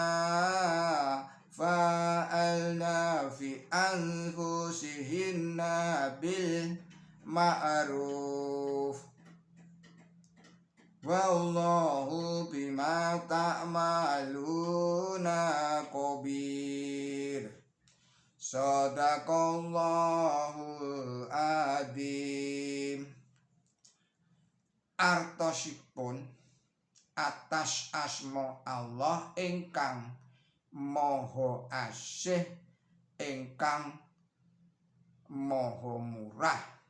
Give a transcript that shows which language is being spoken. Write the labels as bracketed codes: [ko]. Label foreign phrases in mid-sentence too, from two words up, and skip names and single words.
[ar] فعلن في أنفسهن بالمعروف والله بما تعملون خبير صدق الله العظيم. [jv] Artosipun atas asma Allah ingkang maha asih ingkang maha murah.